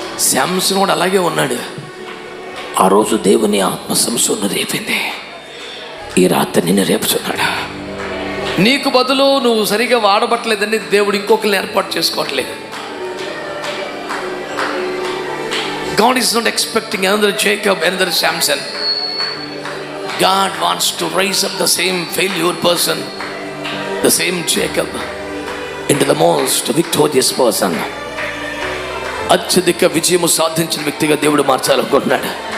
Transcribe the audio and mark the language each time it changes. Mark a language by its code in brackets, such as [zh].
[te] శాంసన్ కూడా అలాగే ఉన్నాడు. ఆ రోజు దేవుని ఆత్మ సంసోను రేపింది, ఈ రాత్రి నిన్ను రేపుచున్నాడు. నీకు బదులు నువ్వు సరిగా వాడబట్టలేదని దేవుడు ఇంకొకరిని ఏర్పాటు చేసుకోవట్లేదు. [en] God is not expecting another Jacob, another Samson. God wants to raise up the same failure person, the same Jacob, into the most victorious person. [te] అత్యధిక విజయము సాధించిన వ్యక్తిగా దేవుడు మార్చాలనుకుంటున్నాడు.